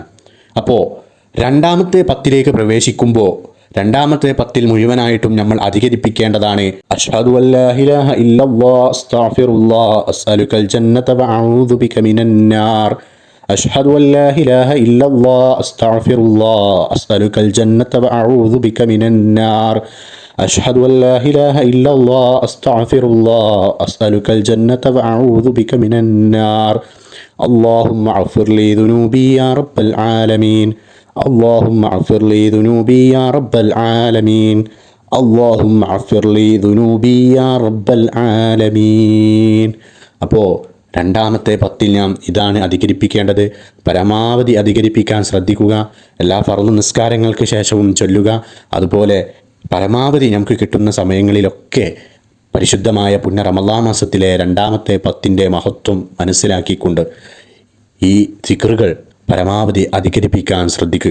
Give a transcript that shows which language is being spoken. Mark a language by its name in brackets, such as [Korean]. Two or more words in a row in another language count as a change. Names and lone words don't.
[Malayalam] അപ്പോൾ രണ്ടാമത്തെ പത്തിലേക്ക് പ്രവേശിക്കുമ്പോൾ രണ്ടാമത്തെ പത്തിൽ മുഴുവനായിട്ടും നമ്മൾ അധികരിപ്പിക്കേണ്ടതാണ് [Arabic] أشهد ألا إله إلا الله أستغفر الله أسألك الجنة وأعوذ بك من النار. أشهد ألا إله إلا الله أستغفر الله أسألك الجنة وأعوذ بك من النار. أشهد ألا إله إلا الله أستغفر الله أسألك الجنة وأعوذ بك من النار. اللهم اغفر لي ذنوبي يا رب العالمين. اللهم اغفر لي ذنوبي يا رب العالمين. اللهم اغفر لي ذنوبي يا رب العالمين. [Malayalam] അപ്പോൾ രണ്ടാമത്തെ പത്തിൽ നാം ഇതാണ് അധികരിപ്പിക്കേണ്ടത്. പരമാവധി അധികരിപ്പിക്കാൻ ശ്രദ്ധിക്കുക. എല്ലാ ഫർള് നിസ്കാരങ്ങൾക്ക് ശേഷവും ചൊല്ലുക. അതുപോലെ പരമാവധി നമുക്ക് കിട്ടുന്ന സമയങ്ങളിലൊക്കെ പരിശുദ്ധമായ പുണ്യ റമളാൻ മാസത്തിലെ രണ്ടാമത്തെ പത്തിൻ്റെ മഹത്വം മനസ്സിലാക്കിക്കൊണ്ട് ഈ ദിക്റുകൾ പരമാവധി അധികരിപ്പിക്കാൻ ശ്രദ്ധിക്കുക.